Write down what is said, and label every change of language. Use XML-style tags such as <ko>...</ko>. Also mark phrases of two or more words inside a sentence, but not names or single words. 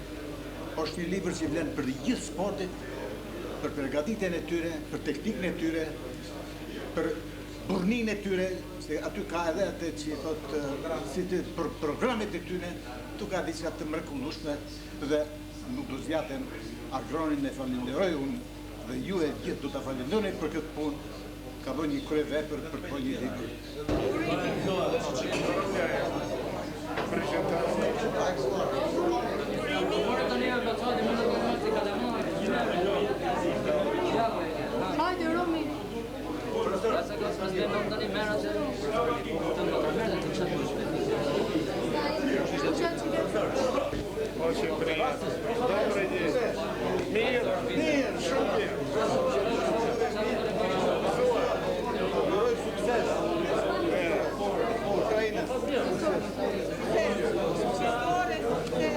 <sq>Është një libër që vlen për gjithë sportit, për përgatitjen e tyre, për teknikën e tyre, për burninë e tyre, se aty ka edhe atë që thotë si të për programet e tyre, tu ka diçka të mrekullueshme dhe nuk do zgjatem Agronin e falenderoj unë dhe ju e gjithë do ta falenderoni për këtë punë. Ka bërë një kryevepër për të bërë një libër. Hajde, Romi!</sq> <ru>Очень приятно. Добрый день. Мир, шумки.</ru> <sq>Uroj sukses Ukrainës.</sq>